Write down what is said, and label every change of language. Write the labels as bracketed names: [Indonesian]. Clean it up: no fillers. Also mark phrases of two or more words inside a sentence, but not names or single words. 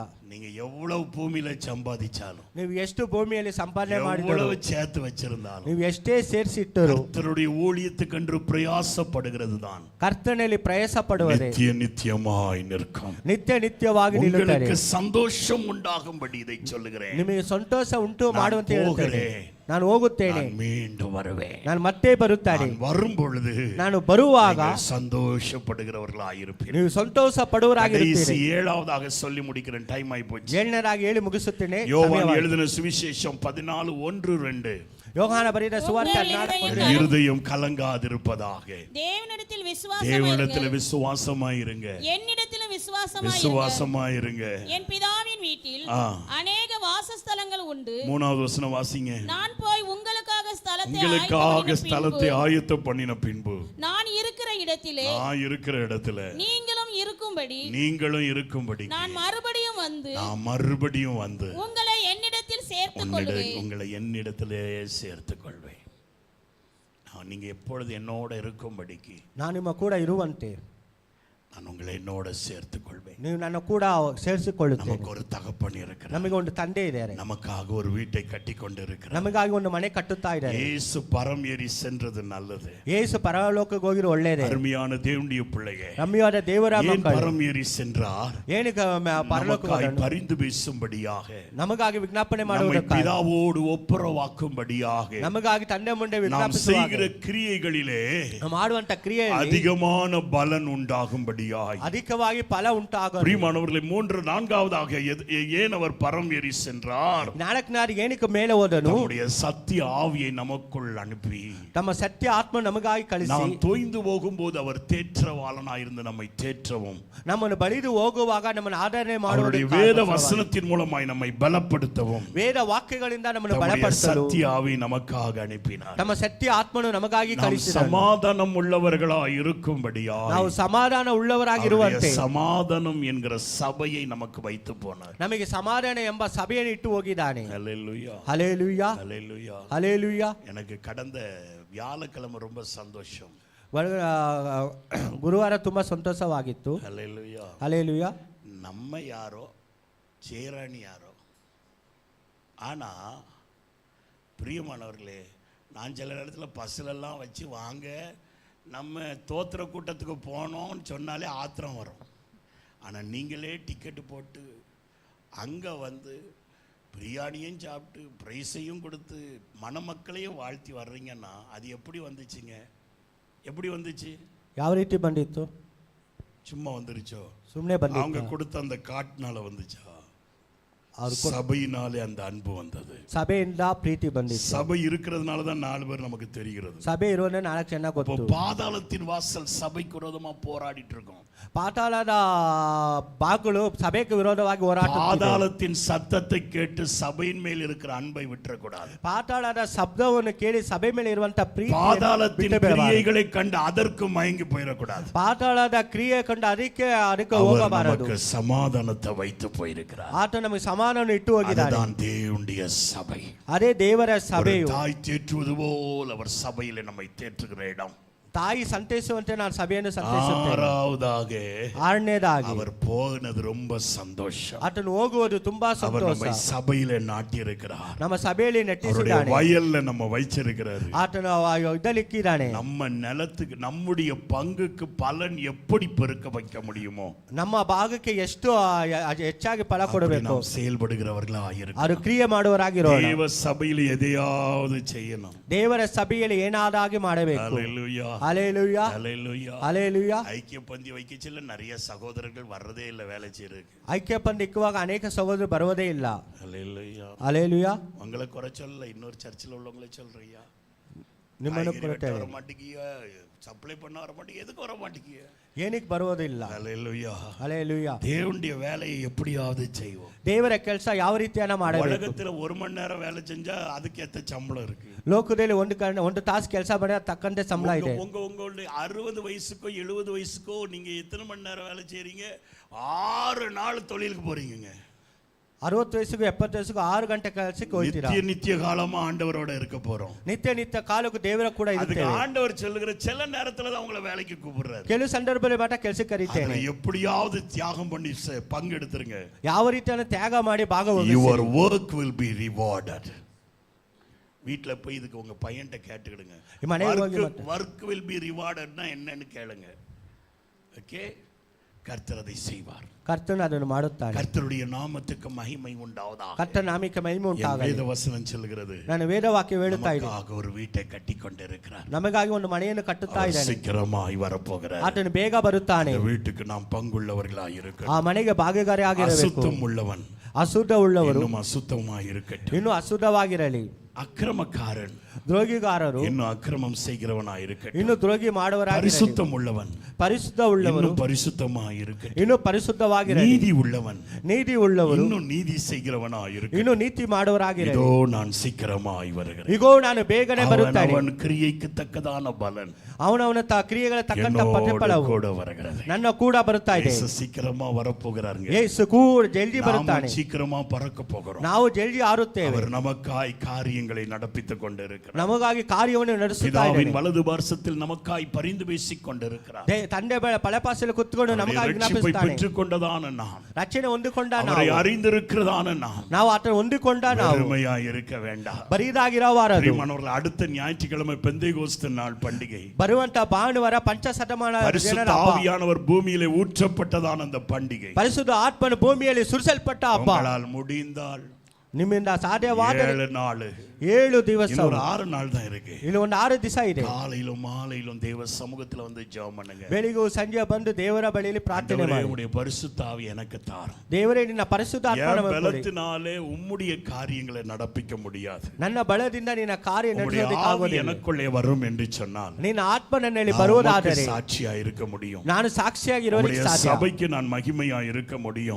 [Tamil] நீங்க எவ்வளவு பூமியில சம்பாதிச்சாலும், [Kannada] ನೀವು ಎಷ್ಟು ಭೂಮಿಯಲ್ಲಿ ಸಂಪಾದನೆ ಮಾಡಿದ್ರು, [Tamil] எவ்வளவு சேர்த்து வச்சிருந்தாலும், [Kannada] ನೀವು ಎಷ್ಟೇ ಸೇರಿಸಿಟ್ಟರು, [Tamil] கர்த்தருடைய ஊழியத்துக்கென்று பிரயாசப்படுகிறது தான் [Kannada] ಕರ್ತನಲ್ಲಿ ಪ್ರಯಾಸ ಪಡುವುದೇ [Tamil] நித்தியமாய் நிற்கும். [Kannada] ನಿತ್ಯ ನಿತ್ಯವಾಗಿ ನಿಲ್ಲುತ್ತದೆ. [Tamil] உங்களுக்கு சந்தோஷம் உண்டாகும்படி இதை சொல்லுகிறேன். [Kannada] ನಿಮಗೆ ಸಂತೋಷ ಉಂಟು ಮಾಡುವಂತೆ ಹೇಳುತ್ತೇನೆ. ನಾನು ಹೋಗುತ್ತೇನೆ, [Tamil] மீண்டும் வருவேன், [Kannada] ನಾನು ಮತ್ತೆ ಬರುತ್ತೇನೆ. [Tamil] வரும் பொழுது [Kannada] ನಾನು ಬರುವಾಗ [Tamil] சந்தோஷப்படுகிறவர்களாயிருப்பீர்கள். [Kannada] ನೀವು ಸಂತೋಷ ಪಡುವರಾಗಿರುತ್ತೀರಿ. [Tamil] ஏழாவதாக சொல்லி முடிக்கிறேன், டைம் ஆயி போச்சு. [Kannada] ಏಳನೇದಾಗಿ ಹೇಳಿ ಮುಗಿಸುತ್ತೇನೆ. [Tamil] யோவான் எழுதின சுவிசேஷம் 14:1-2. [Kannada] ಯೋಹಾನ ಬರೆದ ಸುವಾರ್ತೆ 14 [Tamil] இருதயம் கலங்காதிருப்பதாக. தேவனிடத்தில் விசுவாசமாயிருங்க, என்னிடத்திலும் விசுவாசமாயிருங்க. என் பிதாவின் வீட்டில் அநேக வாசஸ்தலங்கள் உண்டு. 3வது வசனம் வாசிங்க. நான் போய் உங்களுக்காக ஸ்தலத்தை ஆயத்தம் பண்ணின பின்பு நான் இருக்கிற இடத்திலே நீங்களும் இருக்கும்படி நான் மறுபடியும் வந்து உங்களை என்னிடத்தில் சேர்த்துக் கொள்வேன். நீங்க எப்பொழுது என்னோட இருக்கும்படிக்கு [Kannada] ನಾನು ನಿಮ್ಮ ಕೂಡ ಇರುವಂತೆ [Tamil] நான் உங்களை என்னோட சேர்த்துக் கொள்வேன். [Kannada] ನೀವು ನನ್ನ ಕೂಡ ಸೇರಿಸಿಕೊಳ್ಳುತ್ತೇನೆ. [Tamil] நமக்கு ஒரு தகப்பன் இருக்கிறார், [Kannada] ನಮಗೆ ಒಂದು ತಂದೆ ಇದ್ದಾರೆ, [Tamil] நமக்காக ஒரு வீட்டை கட்டிக்கொண்டு இருக்கிறார், [Kannada] ನಮಗಾಗಿ ಒಂದು ಮನೆ ಕಟ್ಟುತ್ತಾ ಇದ್ದಾರೆ. [Tamil] இயேசு பரம் ஏறி சென்றது நல்லது, [Kannada] ಯೇಸು ಪರಲೋಕಕ್ಕೆ ಹೋಗಿರೋ ಒಳ್ಳೆಯದೇ. [Tamil] அருமையான தேவனுடைய பிள்ளையே, [Kannada] ರಮ್ಯವಾದ ದೇವರ ಮಕ್ಕಳು, [Tamil] பரம் ஏறி சென்றார், [Kannada] ಏನಕ್ಕೆ ಪರಲೋಕಕ್ಕೆ [Tamil] பரிந்து பேசும்படியாக, [Kannada] ನಮಗಾಗಿ ವಿಜ್ಞಾಪನೆ ಮಾಡುವುದಕ್ಕಾಗಿ, [Tamil] பிதாவோடு ஒப்புரவாக்கும்படியாக, [Kannada] ನಮಗಾಗಿ ತಂದೆ ಮುಂದೆ [Tamil] நாம் செய்கிற கிரியைகளிலே [Kannada] ಮಾಡುವಂತ ಕ್ರಿಯೆಯಲ್ಲಿ [Tamil] அதிகமான பலன் உண்டாகும்படி [Kannada] அதிகವಾಗಿ ಫಲ ಉಂಟಾಗಲಿ. [Tamil] பிரியமானவர்களே, 3-4வதாக ஏன் அவர் பரம் ஏறி சென்றார்? [Kannada] ನಾಲ್ಕನೇದು ಏನಕ್ಕೆ ಮೇಲೆ ಹೋದನು? [Tamil] நம்முடைய சத்திய ஆவியை நமக்குள் அனுப்பி, [Kannada] ತಮ್ಮ ಸತ್ಯ ಆತ್ಮ ನಮಗಾಗಿ ಕಳಿಸಿ, [Tamil] நாம் தோய்ந்து போகும்போது அவர் தேற்றவாளனாயிருந்து நம்மை தேற்றவும், [Kannada] ನಮ್ಮನ್ನು ಬಳಿದು ಹೋಗುವಾಗ ನಮ್ಮನ್ನು ಆಧರಣೆ ಮಾಡುವುದಕ್ಕೆ, [Tamil] வேத வசனத்தின் மூலமாய் நம்மை பலப்படுத்தவும், [Kannada] ವೇದ ವಾಕ್ಯಗಳಿಂದ ನಮ್ಮನ್ನು ಬಲಪಡಿಸಲು [Tamil] சத்திய ஆவி நமக்காக அனுப்பினார். [Kannada] ತಮ್ಮ ಸತ್ಯ ಆತ್ಮನು ನಮಗಾಗಿ ಕಳಿಸಿದನು. [Tamil] சமாதானம் உள்ளவர்களாய் இருக்கும்படியாய், [Kannada] ನಾವು ಸಮಾಧಾನ உள்ளவராಗಿರುವಂತೆ, [Tamil] சமாதானம் என்கிற சபையை நமக்கு வைத்து போனார். [Kannada] ನಮಗೆ ಸಮಾಧಾನ ಎಂಬ ಸಭೆಯನ್ನು ಇಟ್ಟು ಹೋಗಿದ್ದಾನೆ. [Tamil] ஹல்லேலூயா ஹல்லேலூயா ஹல்லேலூயா ஹல்லேலூயா. எனக்கு கடந்த வியாழக்கிழமை ரொம்ப சந்தோஷம். [Kannada] ಗುರುವಾರ ತುಂಬಾ ಸಂತೋಷವಾಗಿತ್ತು. [Tamil] ஹல்லேலூயா ஹல்லேலூயா. நம்ம யாரோ சேராணி யாரோ, ஆனா பிரியமானவர்களே, நான் சில இடத்துல பஸ்ஸிலெல்லாம் வச்சு வாங்க நம்ம தோத்திர கூட்டத்துக்கு போனோம்னு சொன்னாலே ஆத்திரம் வரும். ஆனால் நீங்களே டிக்கெட்டு போட்டு அங்கே வந்து பிரியாணியும் சாப்பிட்டு ப்ரைஸையும் கொடுத்து மணமக்களையும் வாழ்த்தி வர்றீங்கன்னா அது எப்படி வந்துச்சுங்க? எப்படி வந்துச்சு? [Kannada] ಯಾವ ರೀತಿ ಬಂದಿತ್ತು [Tamil] சும்மா வந்துருச்சோ? [Kannada] ಸುಮ್ಮನೆ ಬಂದಿತ್ತು [Tamil] அவங்க கொடுத்த அந்த காட்டுனால வந்துச்சா? [Kannada] ಅವ್ರು [Tamil] சபையினாலே அந்த அன்பு வந்தது. [Kannada] ಸಭೆಯಿಂದ ಪ್ರೀತಿ ಬಂದಿತ್ತು. [Tamil] சபை இருக்கிறதுனால தான் 4 பேர் நமக்கு தெரிகிறது. [Kannada] ಸಭೆ ಇರುವಂತೆ 4 ಜನ [Tamil] இப்போ [Kannada] ಗೊತ್ತು. [Tamil] பாதாளத்தின் வாசல் சபைக்கு விரோதமா போராடிட்டு இருக்கோம். [Kannada] ಪಾತಾಳದ ಬಾಗಿಲು ಸಭೆಗೆ ವಿರೋಧವಾಗಿ ಹೋರಾಡುತ್ತಿದೆ. [Tamil] பாதாளத்தின் சத்தத்தை கேட்டு சபையின் மேல் இருக்கிற அன்பை விட்டுறக்கூடாது. [Kannada] ಪಾತಾಳದ ಶಬ್ದವನ್ನು ಕೇಳಿ ಸಭೆ ಮೇಲೆ ಇರುವಂತ ಪ್ರೀತಿ [Tamil] பாதாளத்தின் கிரியைகளை கண்டு அதற்கு மயங்கி போயிடக்கூடாது. [Kannada] ಪಾತಾಳದ ಕ್ರಿಯೆ ಕಂಡು ಅದಕ್ಕೆ ಹೋಗಬಾರದು. [Tamil] நமக்கு சமாதானத்தை வைத்து போயிருக்கிறார். [Kannada] ಆತ ನಮಗೆ ಸಮಾನವನ್ನು ಇಟ್ಟು ಹೋಗಿದ್ದಾನೆ. [Tamil] அதுதான் தேவனுடைய சபை. [Kannada] ಅದೇ ದೇವರ [Tamil] ஒரு [Kannada] ಸಭೆಯು [Tamil] தாய் தேற்றுவது போல் அவர் சபையிலே நம்மை தேற்றுகிற இடம். [Kannada] ತಾಯಿ ಸಂತೈಸುವಂತೆ ನಾನು ಸಭೆಯನ್ನು ಸಂತೈಸುತ್ತೇನೆ. [Tamil] ஆறாவதாக [Kannada] ಆರನೇದಾಗಿ [Tamil] அவர் போனது ரொம்ப சந்தோஷம். [Kannada] ಆತನು ಹೋಗುವುದು ತುಂಬಾ [Tamil] அவர் [Kannada] ಸಂತೋಷ. [Tamil] நம்மை சபையிலே நாட்டி இருக்கிறார். [Kannada] ನಮ್ಮ ಸಭೆಯಲ್ಲಿ [Tamil] அவருடைய [Kannada] ನೆಟ್ಟಿಸಿದ್ದಾನೆ. [Tamil] வயல்ல நம்ம வைச்சிருக்கிறாரு. [Kannada] ಆತನು ಇದಲ್ಲಿಕ್ಕಿದ್ದಾನೆ. [Tamil] நம்ம நிலத்துக்கு நம்முடைய பங்குக்கு பலன் எப்படி பெருக்க வைக்க முடியுமோ [Kannada] ನಮ್ಮ ಭಾಗಕ್ಕೆ ಎಷ್ಟು ಹೆಚ್ಚಾಗಿ ಫಲ [Tamil] அப்படி [Kannada] ಕೊಡಬೇಕು [Tamil] நாம் செயல்படுகிறவர்களா [Kannada] ಅವರು [Tamil] இருக்கணும். [Kannada] ಕ್ರಿಯೆ ಮಾಡುವರಾಗಿರೋಣ. [Tamil] தேவ சபையில் எதையாவது செய்யணும். [Kannada] ದೇವರ ಸಭೆಯಲ್ಲಿ ಏನಾದಾಗಿ ಮಾಡಬೇಕು. [Tamil] ஹalleluya [Kannada] ಹಲ್ಲೆಲೂಯಾ [Tamil] ஹalleluya. [Kannada] ಹಲ್ಲೆಲೂಯಾ. [Tamil] ஐக்கிய பந்தி வைக்கச்சில நிறைய சகோதரர்கள் வர்றதே இல்ல வேலை செய்யறதுக்கு. [Kannada] ಐಕ್ಯ ಪಂಥ ಇಕ್ಕುವಾಗ ಅನೇಕ ಸಹೋದರರು ಬರುವುದೇ ಇಲ್ಲ. [Tamil] ஹalleluya. [Kannada] ಹಲ್ಲೆಲೂಯಾ. [Tamil] உங்களை குறை சொல்லல, இன்னொரு சர்ச்சில் உள்ளவங்களே சொல்றியா? [Kannada] ನಿಮ್ಮನ್ನು [Tamil] காய்கறி வெட்ட வர மாட்டீங்க, சப்ளை பண்ண வர மாட்டீங்க, எதுக்கு வர மாட்டீங்க? [Kannada] ಏನಕ್ಕೆ ಬರುವುದಿಲ್ಲ. [Tamil] ஹalleluya. [Kannada] ಹಲ್ಲೆಲೂಯಾ. [Tamil] தேவனுடைய வேலையை எப்படியாவது செய்வோம். [Kannada] ದೇವರ ಕೆಲಸ ಯಾವ ರೀತಿಯನ್ನ ಮಾಡಬೇಕು. [Tamil] உலகத்துல 1 மணி நேரம் வேலை செஞ்சா அதுக்கேத்த சம்பளம் இருக்கு. [Kannada] ಲೋಕದಲ್ಲಿ ಒಂದು ತಾಸು ಕೆಲಸ ಮಾಡಿದ್ರೆ ತಕ್ಕಂತೆ ಸಂಬಳ ಇದೆ. [Tamil] உங்களுடைய 60 வயசுக்கோ 70 வயசுக்கோ நீங்க எத்தனை மணி நேரம் வேலை செய்றீங்க? 6 நாள் தொழிலுக்கு போறீங்க. [Kannada] 60 ವಯಸ್ಸಿಗೂ 70 ವಯಸ್ಸಿಗೂ 6 ಗಂಟೆ ಕೆಲಸಕ್ಕೆ ಹೋಗ್ತೀರಾ. [Tamil] நித்திய காலமா ஆண்டவரோட இருக்க போறோம். [Kannada] ನಿತ್ಯ ಕಾಲಕ್ಕೂ ದೇವರ ಕೂಡ [Tamil] அதுக்கு [Kannada] ಇರುತ್ತೇವೆ. [Tamil] ஆண்டவர் சொல்லுகிற சில நேரத்துல தான் உங்களை வேலைக்கு கூப்பிடுறாரு. [Kannada] ಕೆಲವು ಸಂದರ್ಭದಲ್ಲಿ ಮಾತ್ರ ಕೆಲಸಕ್ಕೆ ಕರೀತೇನೆ. [Tamil] அதுல எப்படியாவது தியாகம் பண்ணி பங்கெடுத்துருங்க. [Kannada] ಯಾವ ರೀತಿயான ತ್ಯಾಗ ಮಾಡಿ ಭಾಗವಹಿಸಿ. [English] Your work will be rewarded. [Tamil] வீட்ல போய் இதுக்கு உங்க பையன்ட்ட கேட்டுக்கிடுங்க. [English] work will be rewarded [Tamil] னா என்னன்னு கேளுங்க. ஓகே, கர்த்தர் அதை செய்வார். [Kannada] ಕರ್ತನು ಅದನ್ನು ಮಾಡುತ್ತಾನೆ. [Tamil] கர்த்தருடைய நாமத்துக்கு மகிமை உண்டாவதாக. [Kannada] ಕರ್ತನ ನಾಮಕ್ಕೆ ಮಹಿಮೆ ಉಂಟಾಗಲಿ. [Tamil] வேத வசனம் சொல்கிறது. [Kannada] ನಾನು ವೇದವಾಕ್ಯ ಹೇಳುತ್ತಾ ಇದ್ದೇನೆ. [Tamil] நமக்காக ஒரு வீட்டை கட்டிக்கொண்டிருக்கிறார். [Kannada] ನಮಗಾಗಿ ಒಂದು ಮನೆಯನ್ನು ಕಟ್ಟುತ್ತಾ ಇದ್ದಾನೆ. [Tamil] சீக்கிரமாய் வரப்போகிறார். [Kannada] ಆತನು ಬೇಗ ಬರುತ್ತಾನೆ. [Tamil] அந்த வீட்டுக்கு நாம் பங்குள்ளவர்களாய் இருக்கணும். [Kannada] ಆ ಮನೆಗೆ ಭಾಗೀದಾರಿಯಾಗಿರಬೇಕು. [Tamil] அசுத்தம் உள்ளவன் [Kannada] ಅಶುದ್ಧ ಉಳ್ಳವರು [Tamil] இன்னும் அசுத்தமாய் இருக்கட்டும். [Kannada] ಇನ್ನು ಅಶುದ್ಧವಾಗಿರಲಿ. [Tamil] அக்கிரமக்காரன் [Kannada] ದ್ರೋಹಿಗಾರರು [Tamil] இன்னும் அக்கிரமம் செய்கிறவனாய் இருக்கட்டும். [Kannada] ಇನ್ನು ದ್ರೋಹಿ ಮಾಡುವರಾಗಿರಲಿ. [Tamil] பரிசுத்தம் உள்ளவன் [Kannada] ಪರಿಶುದ್ಧ ಉಳ್ಳವರು [Tamil] இன்னும் பரிசுத்தமாய் இருக்கட்டும். [Kannada] ಇನ್ನು ಪರಿಶುದ್ಧವಾಗಿರಲಿ. [Tamil] நீதி உள்ளவன் [Kannada] ನೀತಿ ಉಳ್ಳವರು [Tamil] இன்னும் நீதி செய்கிறவனாய் இருக்கட்டும். [Kannada] ಇನ್ನು ನೀತಿ ಮಾಡುವರಾಗಿರಲಿ. [Tamil] இதோ நான் சீக்கிரமாய் வருகிறேன். [Kannada] ಇಗೋ ನಾನು ಬೇಗನೆ ಬರುತ್ತೇನೆ. [Tamil] அவன் கிரியைக்கு தக்கதான பலன் [Kannada] ಅವನವನ ಕ್ರಿಯೆಗಳ ತಕ್ಕಂತ ಪ್ರತಿಫಲವು [Tamil] கூட வருகிறது. [Kannada] ನನ್ನ ಕೂಡ ಬರುತ್ತಾ ಇದೆ. [Tamil] இயேசு சீக்கிரமா வரப்போகிறாருங்க. [Kannada] ಯೇಸು ಕೂಡ ಜಲ್ದಿ ಬರುತ್ತಾನೆ. [Tamil] நாம் சீக்கிரமா பறக்க போகிறோம். [Kannada] ನಾವು ಜಲ್ದಿ ಹಾರುತ್ತೇವೆ. [Tamil] அவர் நமக்காய் காரியங்களை நடப்பித்துக் கொண்டிருக்கிறார். [Kannada] ನಮಗಾಗಿ ಕಾರ್ಯವನ್ನು ನಡೆಸುತ್ತಾ [Tamil] பிதாவின் [Kannada] ಇದ್ದಾನೆ. [Tamil] வலது பார்சத்தில் நமக்காய் பரிந்து பேசிக் கொண்டிருக்கிறார். [Kannada] ತಂದೆ ಬಲಪಾಸಲ್ಲಿ ಕುತ್ಕೊಂಡು ನಮಗಾಗಿ [Tamil] ரட்சிப்பை [Kannada] ಜ್ಞಾಪಿಸುತ್ತಾನೆ. [Tamil] பெற்றுக்கொண்டதான நாம், [Kannada] ರಕ್ಷಣೆ ಹೊಂದಿಕೊಂಡ [Tamil] அவரை [Kannada] ನಾವು, [Tamil] அறிந்திருக்கிறதான நாம் [Kannada] ನಾವು ಆತನ ಹೊಂದಿಕೊಂಡ ನಾವು [Tamil] பெருமையாய் இருக்க வேண்டாம். [Kannada] ಬರಿದಾಗಿರಬಾರದು. [Tamil] பிரியமானவர்களே, அடுத்த ஞாயிற்றுக்கிழமை பெந்தேகோஸ்து நாள் பண்டிகை. [Kannada] ಬರುವಂತ ಭಾನುವಾರ ಪಂಚಶತಮಾನ [Tamil] பரிசுத்த ஆவியானவர் பூமியிலே ஊற்றப்பட்டதான அந்த பண்டிகை. [Kannada] ಪರಿಶುದ್ಧ ಆತ್ಮನು ಭೂಮಿಯಲ್ಲಿ ಸುರಿಸಲ್ಪಟ್ಟ ಹಬ್ಬ. [Tamil] உங்களால் முடிந்தால் [Kannada] ನಿಮ್ಮಿಂದ ಸಾಧ್ಯವಾದ [Tamil] 7 நாள் [Kannada] 7 ದಿವಸ, [Tamil] இன்னொரு 6 நாள் தான் இருக்கு. [Kannada] ಇಲ್ಲಿ ಒಂದು 6 ದಿವಸ ಇದೆ. [Tamil] காலையிலும் மாலையிலும் தேவ சமூகத்துல வந்து ஜெபம் பண்ணுங்க. [Kannada] ಬೆಳಿಗ್ಗೆ ಸಂಜೆ ಬಂದು ದೇವರ ಬಳಿಯಲ್ಲಿ ಪ್ರಾರ್ಥನೆ ಮಾಡಿ, [Tamil] உம்முடைய பரிசுத்த ஆவி எனக்கு தாரும். [Kannada] ದೇವರೇ ನಿನ್ನ ಪರಿಶುದ್ಧ ಆತ್ಮನ [Tamil] என் [Kannada] ಮೇಲೆ ಕೊಡಿ. [Tamil] பலத்தினாலே உம்முடைய காரியங்களை நடப்பிக்க முடியாது. [Kannada] ನನ್ನ ಬಲದಿಂದ ನಿನ್ನ ಕಾರ್ಯ [Tamil] உம்முடைய ஆவி [Kannada] ನಡೆಸೋದಕ್ಕಾಗೋದಿಲ್ಲ. [Tamil] எனக்குள்ளே வரும் என்று சொன்னால் [Kannada] ನಿನ್ನ ಆತ್ಮ ನನ್ನಲ್ಲಿ [Tamil] நான் [Kannada] ಬರುವುದಾದರೆ [Tamil] உமக்கு சாட்சியா இருக்க முடியும். [Kannada] ನಾನು ಸಾಕ್ಷಿಯಾಗಿರೋದಕ್ಕೆ [Tamil] உம்முடைய [Kannada] ಸಾಧ್ಯ. [Tamil] சபைக்கு நான் மகிமையா இருக்க முடியும்.